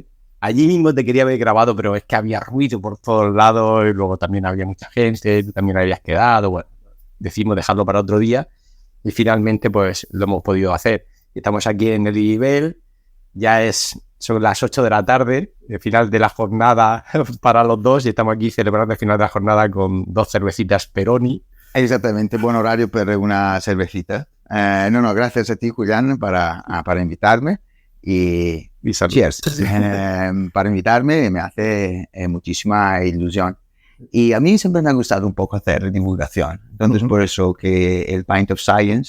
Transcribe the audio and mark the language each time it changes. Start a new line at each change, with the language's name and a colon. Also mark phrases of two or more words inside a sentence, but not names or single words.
Spanish: Allí mismo te quería haber grabado, pero es que había ruido por todos lados y luego también había mucha gente, tú también habías quedado. Bueno, decidimos dejarlo para otro día y finalmente pues lo hemos podido hacer. Estamos aquí en el Ibel, son las 8 de la tarde, el final de la jornada para los dos, y estamos aquí celebrando el final de la jornada con 2 cervecitas Peroni.
Italian: Esattamente, buon orario per una cervecita.
Spanish: No, gracias a ti, Julián, para invitarme. Y salud. cheers. Para invitarme me hace muchísima ilusión. Y a mí siempre me ha gustado un poco hacer divulgación. Entonces, por eso que el Pint of Science,